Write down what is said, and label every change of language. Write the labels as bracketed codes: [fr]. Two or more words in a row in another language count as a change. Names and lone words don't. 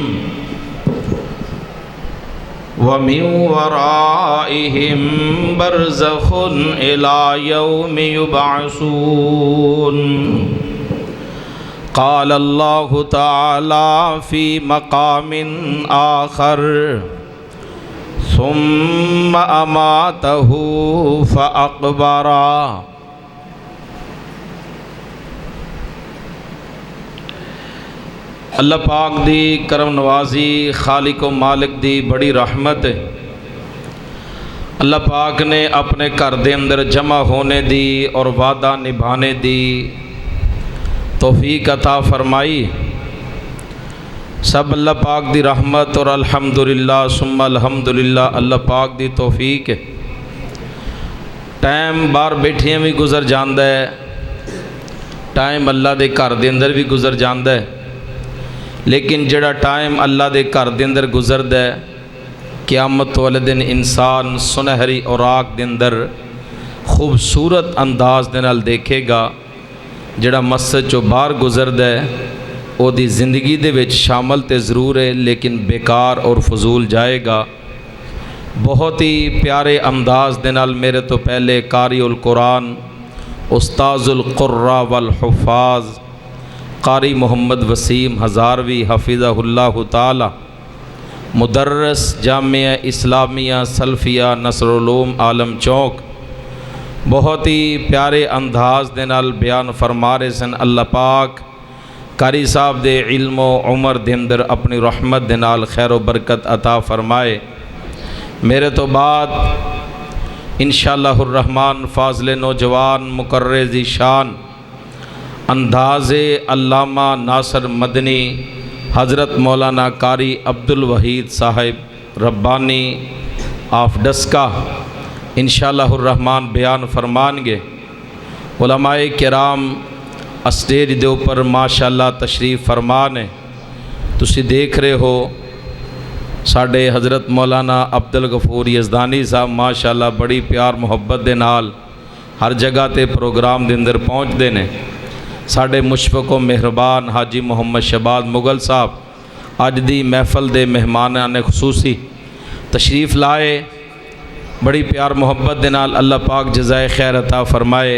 [ar] وَمِن وَرَائِهِم بَرْزَخٌ إِلَىٰ يَوْمِ يُبْعَثُونَ. قال الله تعالى في مقام آخر ثم أماته فأقبره. [pa] اللہ پاک دی کرم نوازی خالق و مالک دی بڑی رحمت ہے. اللہ پاک نے اپنے گھر دے اندر جمع ہونے دی اور وعدہ نبھانے دی توفیق عطا فرمائی. سب اللہ پاک دی رحمت اور [ar] الحمد للہ ثم الحمد للہ [pa] اللہ پاک دی توفیق ہے. ٹائم باہر بیٹھیا بھی گزر جاتا ہے، ٹائم اللہ دے گھر دے اندر بھی گزر جاتا ہے، لیکن جیہڑا ٹائم اللہ دے گھر دے اندر گزردا ہے، قیامت والے دن انسان سنہری اوراق دے اندر خوبصورت انداز دے نال ویکھے گا. جیہڑا مسجد چوں باہر گزردا ہے اوہدی زندگی دے وچ شامل تے ضرور ہے، لیکن بیکار اور فضول جائے گا. بہت ہی پیارے انداز دے نال میرے توں پہلے قاری القرآن استاذ القراء والحفاظ قاری محمد وسیم ہزاروی [ar] حفظہ اللہ تعالیٰ [pa] مدرس جامعہ اسلامیہ سلفیہ نصر العالم چوک بہت ہی پیارے انداز دے نال بیان فرما رہے سن. اللہ پاک قاری صاحب دے علم عمر دے اندر اپنی رحمت دے نال خیر و برکت عطا فرمائے. میرے توں بعد [ar] ان شاء اللہ الرحمٰن [pa] فاضل نوجوان مقرر ذیشان اندازِ علامہ ناصر مدنی حضرت مولانا قاری عبدالوحید صاحب ربانی آف ڈسکہ [ar] ان شاء اللہ الرحمٰن [pa] بیان فرمان گے. علمائے کرام سٹیج دے اُتے ماشاءاللہ تشریف فرما نے. تسی دیکھ رہے ہو ساڈے حضرت مولانا عبدالغفور یزدانی صاحب ماشاءاللہ بڑی پیار محبت دے نال ہر جگہ تے پروگرام دے اندر پہنچدے نے. ساڈے مشفق و مہربان حاجی محمد شہباز مغل صاحب اج دی محفل دے مہماناں نے خصوصی تشریف لائے. بڑی پیار محبت دے نال اللہ پاک جزائے خیر عطا فرمائے.